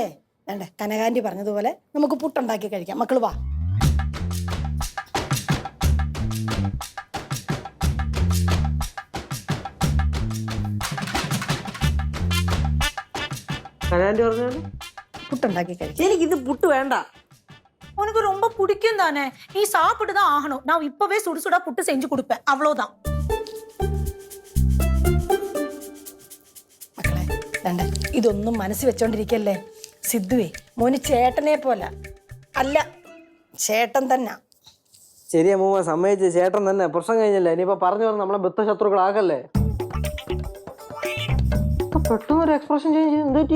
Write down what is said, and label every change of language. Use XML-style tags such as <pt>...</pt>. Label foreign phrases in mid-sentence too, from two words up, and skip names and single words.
<ml>വേണ്ടേ, കനകാന്റി പറഞ്ഞതുപോലെ നമുക്ക് പുട്ടുണ്ടാക്കി കഴിക്കാം. മക്കള് വാ. കനാൻറ്റി പറഞ്ഞാല് പുട്ടുണ്ടാക്കി കഴിക്കാം. എനിക്കിത് പുട്ട് വേണ്ട.</ml> <ta>உனக்கு ரொம்ப பிடிக்கும் தானே, நீ சாப்பிட்டு தான் ஆகணும். நான் இப்பவே சுடு சுடா புட்டு செஞ்சு கொடுப்பேன், அவ்வளவுதான்.</ta> <ml>മക്കളെ വേണ്ടേ, ഇതൊന്നും മനസ്സിൽ വെച്ചോണ്ടിരിക്കല്ലേ. സിദ്ധുവേ മോന് ചേട്ടനെ പോലെ അല്ല, ചേട്ടൻ തന്നെ. ശരി അമ്മൂമ്മ, സമ്മതിച്ച്. ചേട്ടൻ തന്നെ. പ്രശ്നം കഴിഞ്ഞല്ലേ, ഇനിയിപ്പോ പറഞ്ഞു പറഞ്ഞ് നമ്മളെ ബദ്ധശത്രുക്കളാക്കല്ലേ. പെട്ടെന്നൊരു</ml> <en>expression change</en> <ml>എന്ത് പറ്റി?</ml>